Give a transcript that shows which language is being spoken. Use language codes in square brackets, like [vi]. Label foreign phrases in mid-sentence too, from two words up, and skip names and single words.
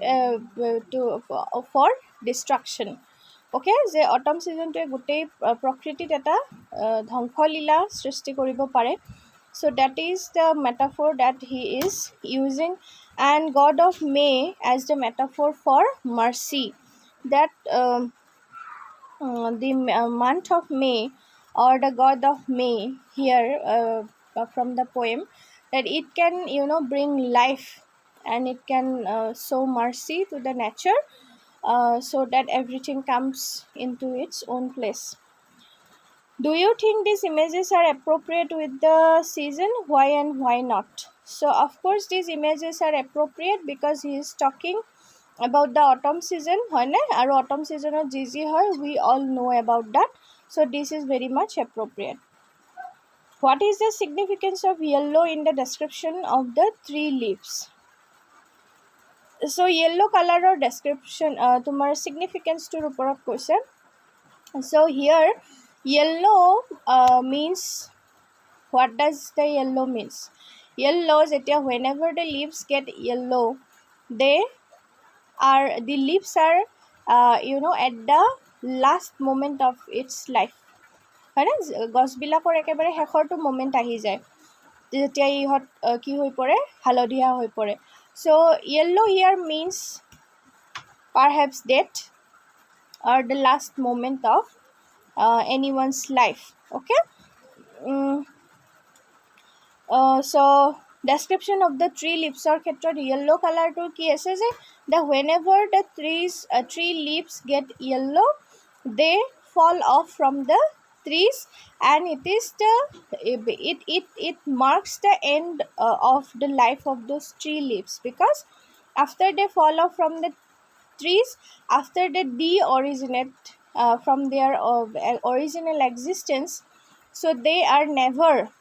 [en] for destruction okay যে autumn season [as] টোৱে গোটেই প্ৰকৃতিত এটা ধ্বংসলীলা সৃষ্টি কৰিব পাৰে [en] so that is the metaphor that he is using and god of May as the metaphor for mercy that the month of May or the god of May here from the poem that it can bring life and it can show mercy to the nature so that everything comes into its own place do you think these images are appropriate with the season why and why not so of course these images are appropriate because he is talking about the autumn season [as] হয় না আৰু [en] autumn season ji হয় we all know about that so this is very much appropriate what is the significance of yellow in the description of the three leaves so yellow color or description তোমাৰ significance to [as] ওপৰত কৈছে [en] so here yellow means what does the yellow means yellow যেতিয়া whenever the leaves get yellow the leaves are at the last moment of its life [as] হয় না গছবিলাকৰ একেবাৰে শেষৰটো মোমেন্ট আহি যায় যেতিয়া ইহত কি হৈ পৰে হালধীয়া হৈ পৰে [en] so yellow here means perhaps death or the last moment of anyone's life okay so description of the tree leaves or ক্ষেত্ৰত yellow color to [as] কি আছে যে [en] the whenever the tree leaves get yellow they fall off from the trees and it is it marks the end of the life of those tree leaves because after they fall off from the trees after they de-originate from their original existence so they are never